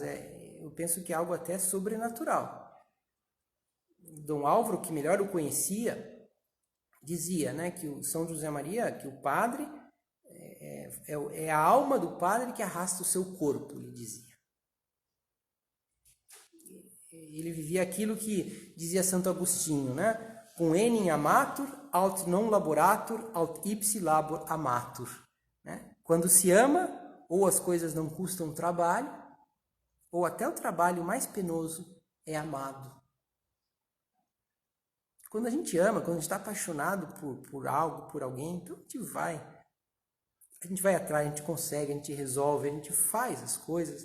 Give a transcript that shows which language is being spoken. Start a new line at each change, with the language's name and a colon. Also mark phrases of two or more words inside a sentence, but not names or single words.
Portuguese: Eu penso que é algo até sobrenatural. Dom Álvaro, que melhor o conhecia, dizia, né, que o São José Maria, que o padre é a alma do padre que arrasta o seu corpo, ele dizia. Ele vivia aquilo que dizia Santo Agostinho, né?
Latin: Cum enim amatur, aut non laboratur, aut ipsi labor amatur.
Portuguese: Né? Quando se ama, ou as coisas não custam trabalho, ou até o trabalho mais penoso é amado. Quando a gente ama, quando a gente está apaixonado por algo, por alguém, então a gente vai atrás, a gente consegue, a gente resolve, a gente faz as coisas.